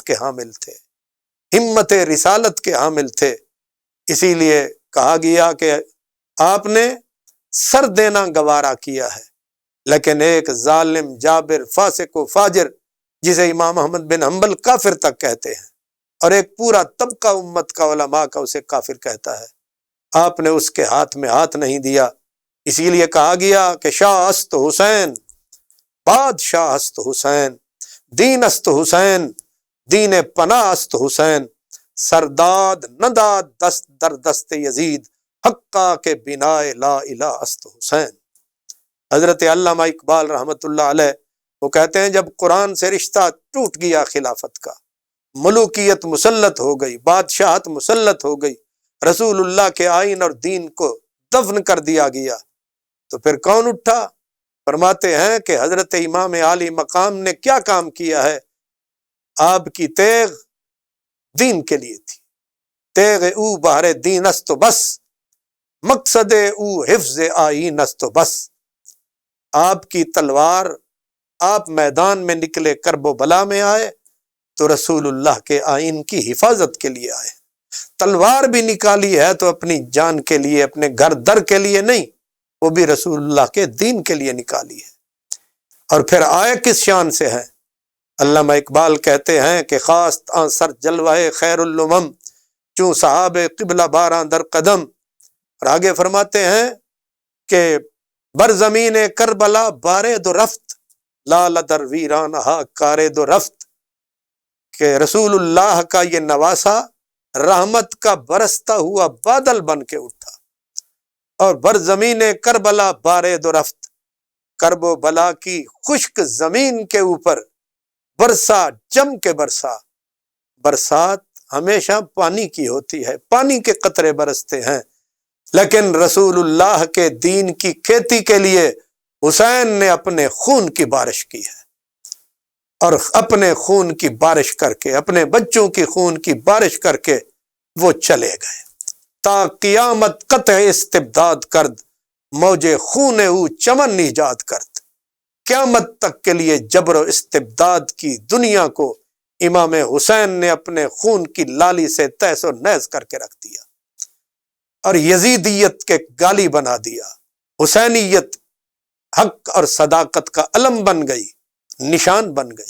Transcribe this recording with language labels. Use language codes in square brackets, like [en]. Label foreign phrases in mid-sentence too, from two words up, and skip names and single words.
[ur] کے حامل تھے، ہمت رسالت کے حامل تھے، اسی لیے کہا گیا کہ آپ نے سر دینا گوارا کیا ہے، لیکن ایک ظالم جابر فاسق و فاجر جسے امام احمد بن حنبل کافر تک کہتے ہیں، اور ایک پورا طبقہ امت کا علماء کا اسے کافر کہتا ہے، آپ نے اس کے ہاتھ میں ہاتھ نہیں دیا۔ [fa] اسی لیے کہا گیا کہ شاہ است حسین، بادشاہ است حسین، دین است حسین، دین پناہ است حسین، سرداد نداد دست در دست یزید، حقا کے بنا لا الہ است حسین۔ [ur] حضرت علامہ اقبال [ar] رحمۃ اللہ علیہ [ur] وہ کہتے ہیں جب قرآن سے رشتہ ٹوٹ گیا خلافت کا، ملوکیت مسلط ہو گئی، بادشاہت مسلط ہو گئی، رسول اللہ کے آئین اور دین کو دفن کر دیا گیا، تو پھر کون اٹھا؟ فرماتے ہیں کہ حضرت امام عالی مقام نے کیا کام کیا ہے؟ آپ کی تیغ دین کے لیے تھی، [fa] تیغ او بہر دین است و بس، مقصد او حفظ آئین است و بس۔ [ur] آپ کی تلوار، آپ میدان میں نکلے، کرب و بلا میں آئے تو رسول اللہ کے آئین کی حفاظت کے لیے آئے۔ تلوار بھی نکالی ہے تو اپنی جان کے لیے، اپنے گھر در کے لیے نہیں، وہ بھی رسول اللہ کے دین کے لیے نکالی ہے۔ اور پھر آئے کس شان سے ہیں؟ علامہ اقبال کہتے ہیں کہ [fa] خواست آن سر جلوہ خیر الامم، چوں صحاب قبلہ باراں در قدم، [ur] اور آگے فرماتے ہیں کہ [fa] بر زمین کربلا بارے دو رفت، لال در ویرانہا کارے دو رفت، [ur] کہ رسول اللہ کا یہ نواسا رحمت کا برستا ہوا بادل بن کے اٹھا، اور [fa] بر زمین کربلا بارے دو رفت، [ur] کرب و بلا کی خشک زمین کے اوپر برسا، جم کے برسا۔ برسات ہمیشہ پانی کی ہوتی ہے، پانی کے قطرے برستے ہیں، لیکن رسول اللہ کے دین کی کھیتی کے لیے حسین نے اپنے خون کی بارش کی ہے، اور اپنے خون کی بارش کر کے، اپنے بچوں کی خون کی بارش کر کے وہ چلے گئے۔ [fa] تا قیامت قطع استبداد کرد، موجے خون او چمن ایجاد کرد۔ [ur] قیامت تک کے لیے جبر و استبداد کی دنیا کو امام حسین نے اپنے خون کی لالی سے تہس و نہس کر کے رکھ دیا، اور یزیدیت کے گالی بنا دیا۔ حسینیت حق اور صداقت کا علم بن گئی، نشان بن گئی۔